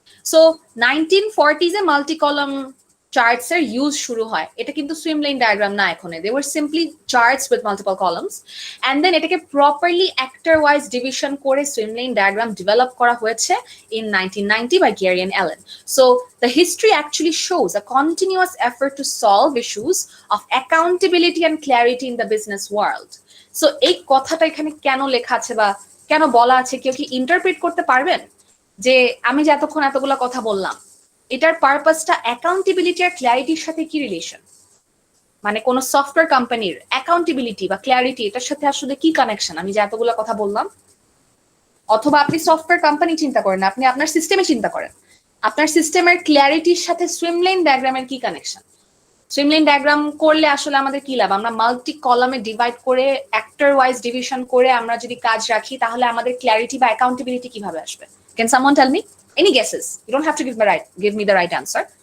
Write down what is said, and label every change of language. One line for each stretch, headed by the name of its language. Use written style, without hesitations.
Bangla: So 1940s এ multi column charts এর use শুরু হয়। এটা কিন্তু সুইমলাইন ডায়াগ্রাম না, এখন they were simply charts with multiple columns, and then এটাকে প্রপারলি অ্যাক্টর ওয়াইজ ডিভিশন করে সুইমলাইন ডায়াগ্রাম ডেভেলপ করা হয়েছে in 1990 by Gary and Ellen.
English: So the history actually shows a continuous effort to solve issues of accountability and clarity in the business world.
Bangla: So এই কথাটা এখানে কেন লেখা আছে বা কেন বলা আছে, কেউ কি ইন্টারপ্রেট করতে পারবেন যে আমি যে এতক্ষণ এতগুলা কথা বললাম, এটার পারপাসটা অ্যাকাউন্টেবিলিটি আর ক্ল্যারিটির সাথে কি রিলেশন? মানে কোন সফটওয়্যার কোম্পানির অ্যাকাউন্টেবিলিটি বা ক্ল্যারিটি, এটার সাথে আসলে কি কানেকশন আমি যে এতগুলা কথা বললাম? অথবা আপনি সফটওয়্যার কোম্পানি চিন্তা করেন, আপনি আপনার সিস্টেমে চিন্তা করেন, আপনার সিস্টেমের ক্ল্যারিটির সাথে সুইমলাইন ডায়াগ্রামের কি কানেকশন? সুইমলাইন ডায়াগ্রাম করলে আসলে আমাদের কি লাভ? আমরা মাল্টি কলামে ডিভাইড করে অ্যাক্টর ওয়াইজ ডিভিশন করে আমরা যদি কাজ রাখি, তাহলে আমাদের ক্ল্যারিটি বা অ্যাকাউন্টেবিলিটি কিভাবে আসবে?
English: Can someone tell me? Any guesses? You don't have to give me the right answer.